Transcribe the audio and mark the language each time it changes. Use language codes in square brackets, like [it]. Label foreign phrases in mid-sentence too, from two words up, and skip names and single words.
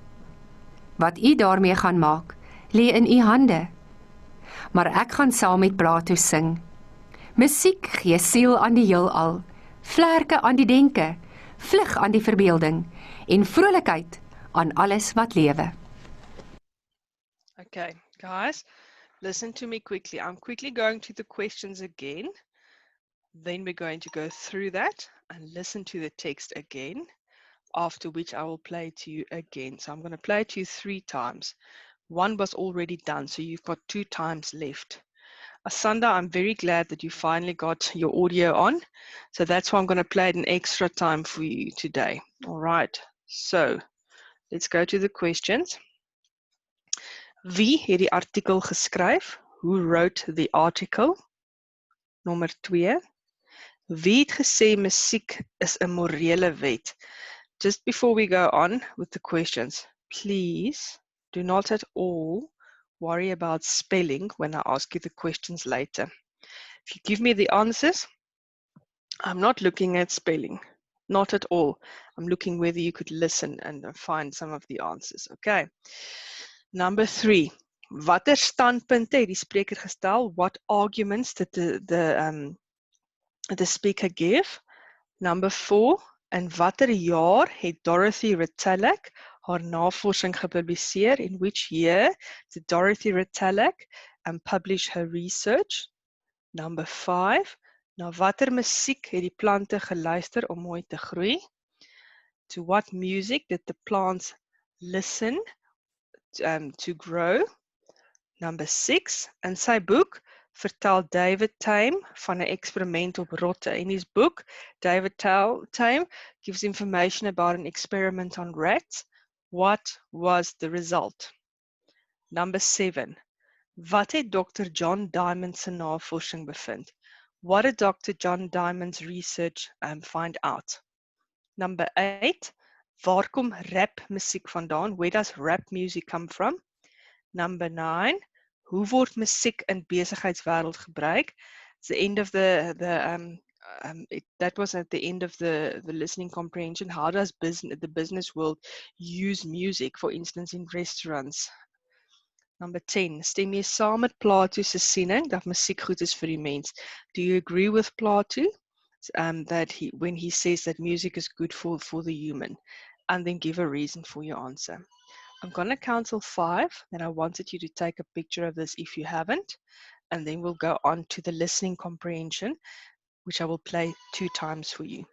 [af] Wat u daarmee gaan maak, lê in u hande. Maar ek gaan saam met Plato sing. Musiek gee siel aan die heelal, vlerke aan die denke, vlug aan die verbeelding en vrolikheid aan alles wat lewe. [en] Okay, guys, listen to me quickly. I'm quickly going to the questions again. Then we're going to go through that and listen to the text again, after which I will play to you again. So I'm going to play it to you 3 times. 1 was already done, so you've got 2 times left. Asanda, I'm very glad that you finally got your audio on. So that's why I'm going to play it an extra time for you today. All right, so let's go to the questions. [af] Wie het die artikel geskryf? [en] Who wrote the article? [af] Nommer 2. Wie het gesê musiek is 'n morele wet? [en] Just before we go on with the questions, please do not at all worry about spelling when I ask you the questions later. If you give me the answers, I'm not looking at spelling, not at all. I'm looking whether you could listen and find some of the answers, okay? Number 3, [af] watter standpunte het die spreker gestel? [en] What arguments did the speaker give? [af] Number 4, in watter jaar het Dorothy Retelak haar navorsing gepubliseer? [en] In which year did Dorothy Retelak publish her research? Number 5, [af] na watter musiek het die plante geluister om mooi te groei? [en] To what music did the plants listen to grow? [af] Number 6, in sy boek vertel David Tame van 'n eksperiment op rotte. [en] In his book, David Tame gives information about an experiment on rats. What was the result? Number 7, [af] Wat het Dr. John Diamond se navorsing bevind? [en] What did Dr. John Diamond's research find out? Number 8, [af] waar kom rap musiek vandaan? [en] Where does rap music come from? Number 9, [af] hoe word musiek in besigheidswêreld gebruik? [en] It's the end of that was at the end of the listening comprehension. How does the business world use music, for instance, in restaurants? Number 10, [af] stem jy saam met Plato se siening dat musiek goed is vir die mens? [en] Do you agree with Plato that when he says that music is good for the human? And then give a reason for your answer. I'm going to count till 5, then I wanted you to take a picture of this if you haven't, and then we'll go on to the listening comprehension, which I will play 2 times for you.